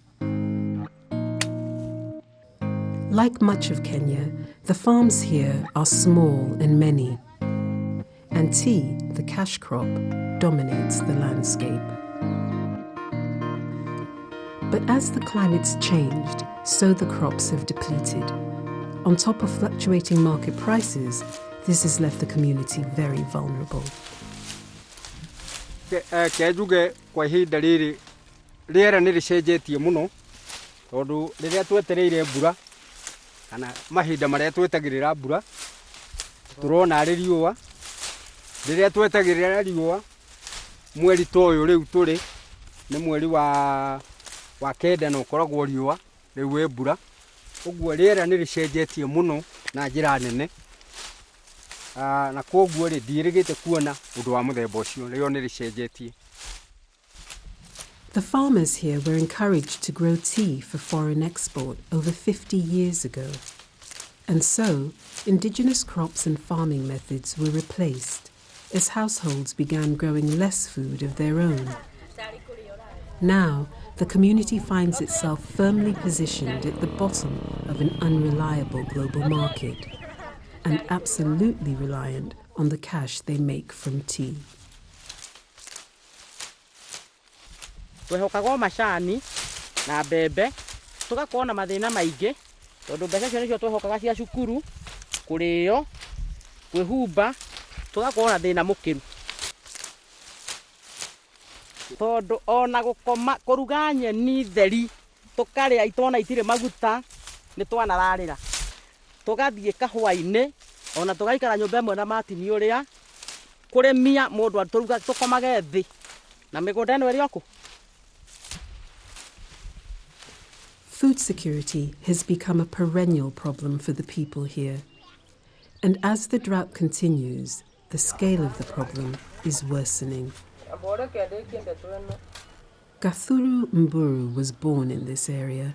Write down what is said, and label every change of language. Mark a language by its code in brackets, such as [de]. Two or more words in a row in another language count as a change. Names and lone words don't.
[en] Like much of Kenya, the farms here are small and many, and tea, the cash crop, dominates the landscape. But as the climate's changed, so the crops have depleted. On top of fluctuating market prices, this has left the community very vulnerable. [ki] Kejuge kwa ihinda riri riera ni ricenjetie muno tondu riria twetereire mbura kana mahinda maria twetagirira mbura turona ari riua riria twetagirira riua mweri toyo riu turi ni mweri wa kenda no koragwo riua riu we mbura uguo riera ni ricenjetie muno na njira nene na koguo ri ndirigite kuona undu wa muthemba ucio rio ni ricenjetie. [en] The farmers here were encouraged to grow tea for foreign export over 50 years ago. And so, indigenous crops and farming methods were replaced as households began growing less food of their own. Now, the community finds itself firmly positioned at the bottom of an unreliable global market and absolutely reliant on the cash they make from tea. [ki] Twehokaga macani na mbembe tugakorwo na mathina maingi tondu mbeca cio nicio twehokaga cia cukuru kurio kwihumba tugakorwo na thina mukiru tondu ona gukoma kuruga nyeni theri tukaria itona itire maguta ni twanararira tugathie kahwa-ini ona tugaikara nyumba imwe na matini uria kurimia mundu aturuga tukomage thi na migunda ino iri oku. [en] Food security has become a perennial problem for the people here. And as the drought continues, the scale of the problem is worsening. Kamburu Mburu was born in this area.